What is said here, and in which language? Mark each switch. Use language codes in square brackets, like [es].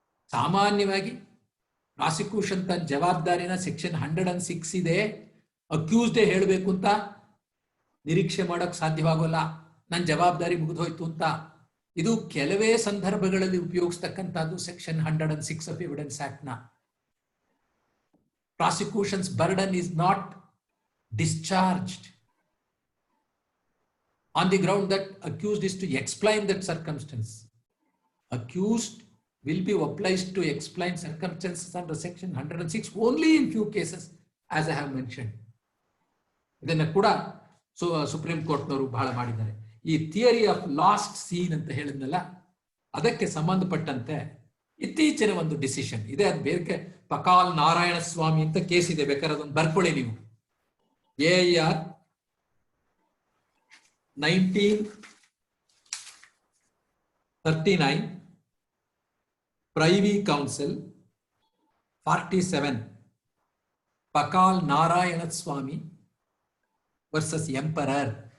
[kn] ಸಾಮಾನ್ಯವಾಗಿ ಪ್ರಾಸಿಕ್ಯೂಷನ್ ತನ್ನ ಜವಾಬ್ದಾರಿನ ಸೆಕ್ಷನ್ 106 ಇದೆ, ಅಕ್ಯೂಸ್ಡೇ ಹೇಳಬೇಕು ಅಂತ ನಿರೀಕ್ಷೆ ಮಾಡಕ್ ಸಾಧ್ಯವಾಗೋಲ್ಲ. ನನ್ನ ಜವಾಬ್ದಾರಿ ಮುಗಿದೋಯ್ತು ಅಂತ. ಇದು ಕೆಲವೇ ಸಂದರ್ಭಗಳಲ್ಲಿ ಉಪಯೋಗಿಸ್ತಕ್ಕಂಥದ್ದು ಸೆಕ್ಷನ್ 106 ಆಫ್ ಎವಿಡೆನ್ಸ್ ಆಕ್ಟ್ ನ. [en] Prosecution's burden is not discharged on the ground that accused is to explain that circumstance. Accused will be obliged to explain circumstances under section 106 only in few cases, as I have mentioned. [kn] ಇದನ್ನ ಕೂಡ supreme ಕೋರ್ಟ್ನವರು ಬಹಳ ಮಾಡಿದ್ದಾರೆ. ಈ theory of last scene ಅಂತ ಹೇಳಿದ್ನಲ್ಲ, ಅದಕ್ಕೆ ಸಂಬಂಧಪಟ್ಟಂತೆ ಇತ್ತೀಚಿನ ಒಂದು ಡಿಸಿಷನ್ ಇದೆ. ಅದು ಬೇರೆ ಪಕಾಲ್ ನಾರಾಯಣ ಸ್ವಾಮಿ ಅಂತ ಕೇಸ್ ಇದೆ, ಬೇಕಾದ್ರೆ ಅದೊಂದು ಬರ್ಕೊಳ್ಳಿ ನೀವು. [en] AR 1939 privy council 47 Pakala Narayana Swami versus emperor.